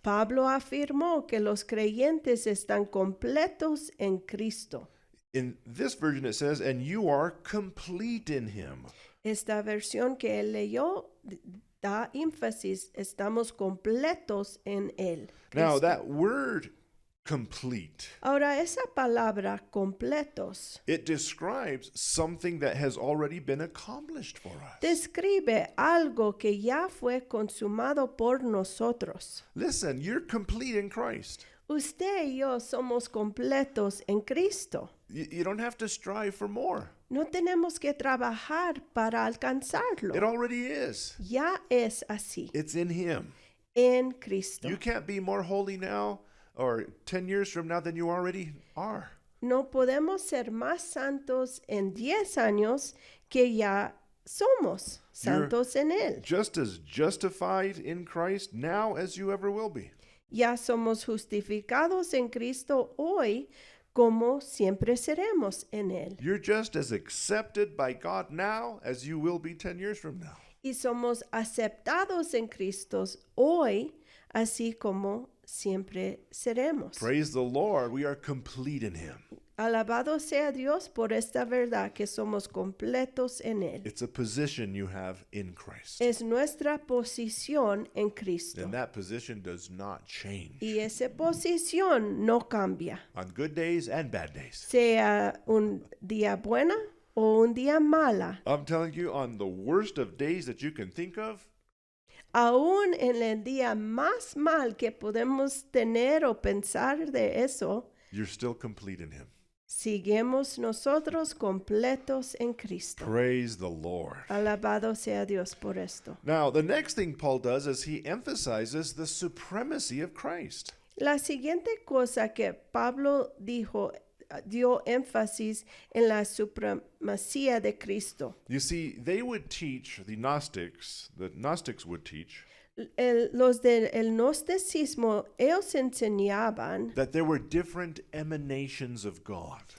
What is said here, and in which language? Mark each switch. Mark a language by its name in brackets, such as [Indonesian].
[Spanish] Pablo afirmó que los creyentes están completos en Cristo. [English] In this version it says, and you are complete in him. [Spanish] Esta versión que él leyó da énfasis, estamos completos en él. [English] Now [Spanish] Cristo. [English] that word complete, [Spanish] Ahora esa palabra completos [English] it describes something that has already been accomplished for us. [Spanish] describe algo que ya fue consumado por nosotros. [English] Listen, you're complete in Christ. [Spanish] Usted y yo somos completos en Cristo. [English] You don't have to strive for more. [Spanish] No tenemos que trabajar para alcanzarlo. [English] It already is. [Spanish] Ya es así, [English] It's in him. [Spanish] en Cristo. [English] You can't be more holy now or 10 years from now than you already are. [Spanish] No podemos ser más santos en 10 años que ya somos santos en Él. [English] Just as justified in Christ now as you ever will be. [Spanish] Ya somos justificados en Cristo hoy como siempre seremos en Él. [English] You're just as accepted by God now as you will be 10 years from now. [Spanish] Y somos aceptados en Cristo hoy, así como siempre seremos. [English] Praise the Lord, we are complete in Him. [Spanish] Alabado sea Dios por esta verdad que somos completos en Él. [English] It's a position you have in Christ. [Spanish] Es nuestra posición en Cristo. [English] And that position does not change [Spanish] Y esa posición no cambia, [English] on good days and bad days. [Spanish] sea un día buena o un día mala. [English] I'm telling you, on the worst of days that you can think of, [Spanish] Aún en el día más mal que podemos tener o pensar de eso, [English] you're still complete in Him. [Spanish] seguimos nosotros completos en Cristo. [English] Praise the Lord. [Spanish] Alabado sea Dios por esto. [English] Now, the next thing Paul does is he emphasizes the supremacy of Christ. [Spanish] La siguiente cosa que Pablo dio énfasis en la supremacía de Cristo. [English] You see, they would teach, the Gnostics would teach, [Spanish] Los del gnosticismo, ellos enseñaban [English] that there were different emanations of God.